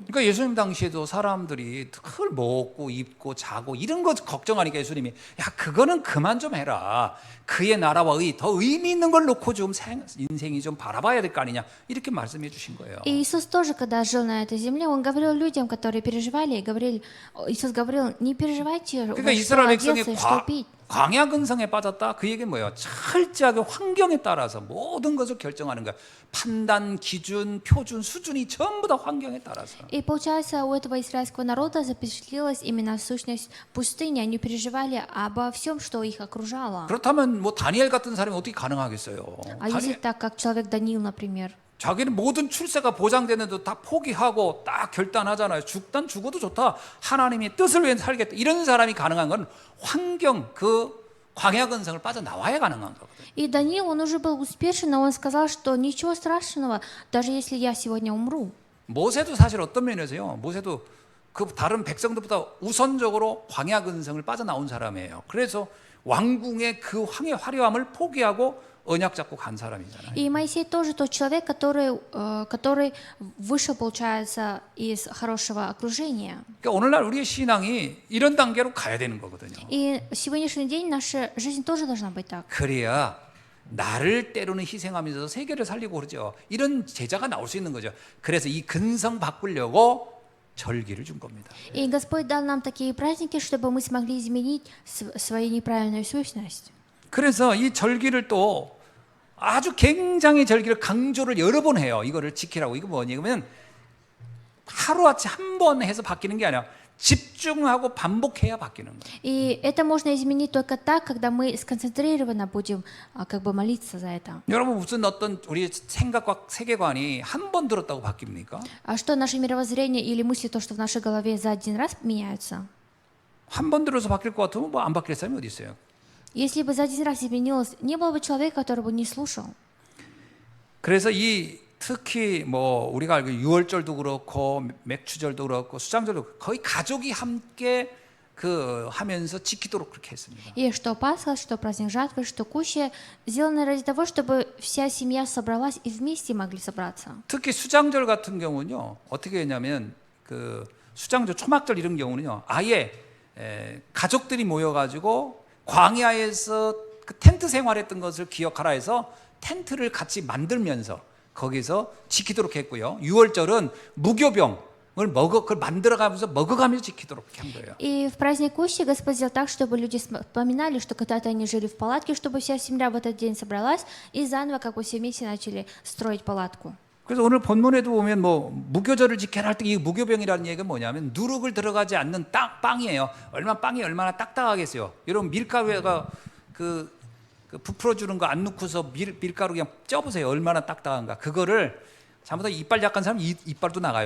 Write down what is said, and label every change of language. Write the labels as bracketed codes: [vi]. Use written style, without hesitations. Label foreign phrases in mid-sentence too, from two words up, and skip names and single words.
[ko] 그러니까 예수님 당시에도 사람들이 늘 먹고 입고 자고 이런 것 걱정하니까 예수님이 야 그거는 그만 좀 해라. 그의 나라와 더 의미 있는 걸 놓고 좀 인생이 좀 바라봐야 될 거 아니냐 이렇게 말씀해 주신 거예요. [ru] И Иисус тоже, когда жил на этой земле, Он говорил людям, которые переживали, Иисус говорил, не переживайте, [ko] 그러니까 [ru] во что [ko] 이스라엘 백성이 [ru] одеться и что пить. [ko] 광야 근성에 빠졌다. 그 얘기는 뭐예요? 철저하게 환경에 따라서 모든 것을 결정하는 거야. 판단, 기준, 표준, 수준이 전부 다 환경에 따라서. [ru] И получается, у этого израильского народа запечатлелась именно сущность пустыни. Они переживали обо всем, что их окружало. [ko] 그렇다면 뭐 다니엘 같은 사람이 어떻게 가능하겠어요? [ru] А если так, как человек Даниил, например, [ko] 자기는 모든 출세가 보장되는데도 다 포기하고 딱 결단하잖아요. 죽어도 좋다. 하나님의 뜻을 위해 살겠다. 이런 사람이 가능한 건 환경, 그 광야 근성을 빠져나와야 가능한 거거든요. [ru] И Даниил, он уже был успешен, но он сказал, что ничего страшного, даже если я сегодня умру. [ko] 모세도 사실 어떤 면에서요. 모세도 그 다른 백성들보다 우선적으로 광야 근성을 빠져나온 사람이에요. 그래서 왕궁의 그 황의 화려함을 포기하고 언약 잡고 간 사람이잖아요. [ru] И Моисей тоже тот человек, который вышел, получается, из хорошего окружения. [ko] 그러니까 오늘날 우리의 신앙이 이런 단계로 가야 되는 거거든요. [ru] И сегодняшний день наша жизнь тоже должна быть так. [ko] 그래야 나를 때로는 희생하면서 세계를 살리고 그러죠. 이런 제자가 나올 수 있는 거죠. 그래서 이 근성 바꾸려고 절기를 준 겁니다. [ru] И Господь дал нам такие праздники, чтобы мы смогли изменить свою неправильную сущность. [ko] 그래서 이 절기를 또 아주 굉장히 절기를 강조를 여러 번 해요. 이거를 지키라고. 이거 뭐냐면 하루아침에 한 번 해서 바뀌는 게 아니라 집중하고 반복해야 바뀌는 거예요. [ru] И это можно изменить только так, когда мы сконцентрированно будем как бы молиться за это. [ko] 여러분 무슨 어떤 우리 생각과 세계관이 한 번 들었다고 바뀝니까? [ru] А что наше мировоззрение или мысли, то, что в нашей голове за один раз меняются? [ko] 한 번 들어서 바뀔 것 같으면 뭐 안 바뀔 사람이 어디 있어요? [ru] Если бы за один раз изменилось, не было бы человека, который бы не слушал. [ko] 그래서 이 특히 뭐 우리가 알고 유월절도 그렇고 맥추절도 그렇고 수장절도 거의 가족이 함께 그 하면서 지키도록 그렇게 했습니다. [ru] И что Пасха, что праздник жатвы, что кущи сделаны ради того, чтобы вся семья собралась и вместе могли собраться. [ko] 특히 수장절 같은 경우는요. 어떻게 했냐면 그 수장절, 초막절 이런 경우는요. 아예 가족들이 모여가지고 광야에서 그 텐트 생활했던 것을 기억하라 해서 텐트를 같이 만들면서 거기서 지키도록 했고요. 유월절은 무교병을 그걸 만들어가면서 먹어가면서 지키도록 한 거예요. [ru] И в праздник Кущи Господь сделал так, чтобы люди вспоминали, что когда-то они жили в палатке, чтобы вся семья в этот день собралась и заново, как бы все вместе начали строить палатку. [ko] 그래서 오늘 본문에도 보면 뭐 무교절을 지켜라 할 때 이 무교병이라는 얘기가 뭐냐면 누룩을 들어가지 않는 빵이에요. 빵이 얼마나 딱딱하겠어요. 여러분 밀가루에가 그 부풀어 주는 거 안 넣고서 밀가루 그냥 쪄보세요. 얼마나 딱딱한가. 그거를 잘못하면 이빨 약한 사람 이빨도 나가요.